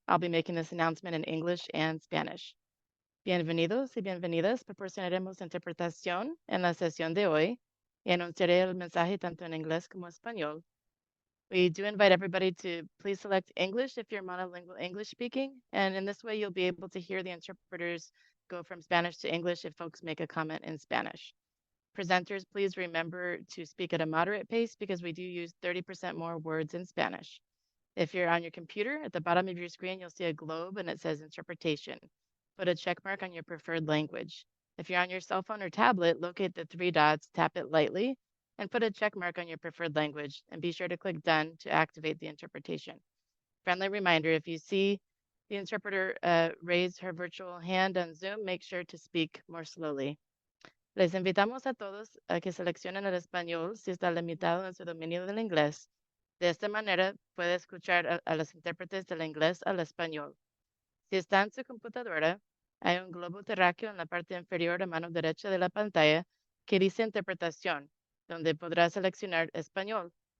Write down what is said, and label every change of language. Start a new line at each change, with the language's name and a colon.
English: I'll be making this announcement in English and Spanish.
Spanish: Bienvenidos y bienvenidas. Proporcionaremos interpretación en la sesión de hoy y anunciaré el mensaje tanto en inglés como español.
English: We do invite everybody to please select English if you're monolingual English speaking, and in this way you'll be able to hear the interpreters go from Spanish to English if folks make a comment in Spanish. Presenters, please remember to speak at a moderate pace because we do use 30% more words in Spanish. If you're on your computer, at the bottom of your screen, you'll see a globe and it says interpretation. Put a check mark on your preferred language. If you're on your cell phone or tablet, locate the three dots, tap it lightly, and put a check mark on your preferred language, and be sure to click done to activate the interpretation. Friendly reminder, if you see the interpreter raise her virtual hand on Zoom, make sure to speak more slowly.
Spanish: Les invitamos a todos a que seleccionen el español si está limitado en su dominio del inglés. De esta manera, puede escuchar a los intérpretes del inglés al español. Si está en su computadora, hay un globo terráqueo en la parte inferior a mano derecha de la pantalla que dice interpretación, donde podrá seleccionar español.